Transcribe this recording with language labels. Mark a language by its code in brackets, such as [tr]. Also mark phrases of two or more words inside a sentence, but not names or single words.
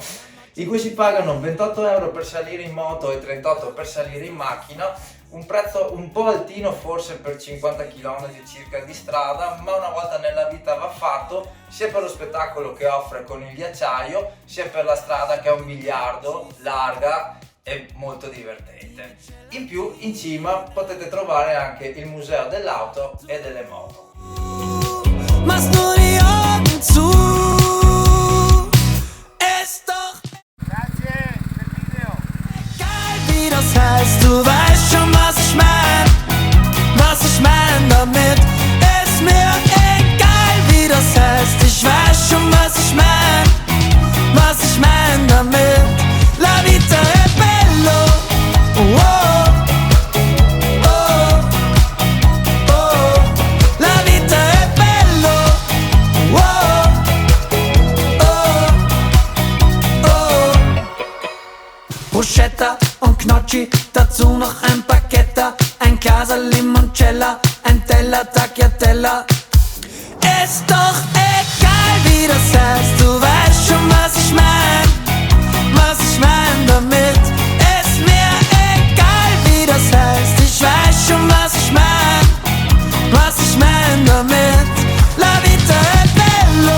[it] in cui si pagano 28 euro per salire in moto e 38 per salire in macchina, un prezzo un po' altino forse per 50 km circa di strada, ma una volta nella vita va fatto, sia per lo spettacolo che offre con il ghiacciaio, sia per la strada che è 1 miliardo, larga e molto divertente. In più, in cima potete trovare anche il museo dell'auto e delle moto. [de] Machst nur die Augen zu. Ist doch [it] Grazie del video. [de] egal, wie das heißt. Du weißt schon, was ich mein. Was ich mein damit, ist mir egal, wie das heißt. Ich weiß schon, was ich mein. Was ich mein damit, [it] la vita è bello. Oh. [de] Bruschetta und Gnocchi, dazu noch ein Baguette, ein Glas Limoncello, ein Teller Tagliatella. Ist doch egal, wie das heißt, du weißt schon, was ich mein. Was ich mein damit, ist mir egal, wie das heißt. Ich weiß schon, was ich mein. Was ich mein damit, [it] la vita è bello.